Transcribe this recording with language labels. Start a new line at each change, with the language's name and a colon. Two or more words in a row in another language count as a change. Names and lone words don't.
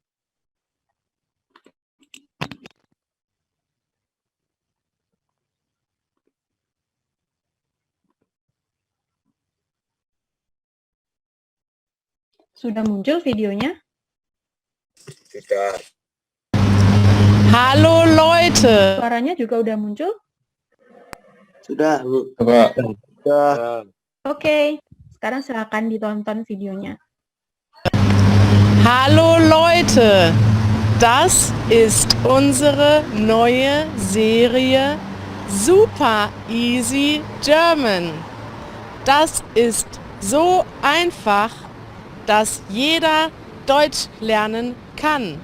Indonesian: Sudah muncul videonya? Sudah.
German: Halo Leute.
Indonesian: Suaranya juga udah muncul? Sudah. Oke, sekarang silakan ditonton videonya.
German: Hallo Leute. Das ist unsere neue Serie Super Easy German. Das ist so einfach, dass jeder Deutsch lernen kann.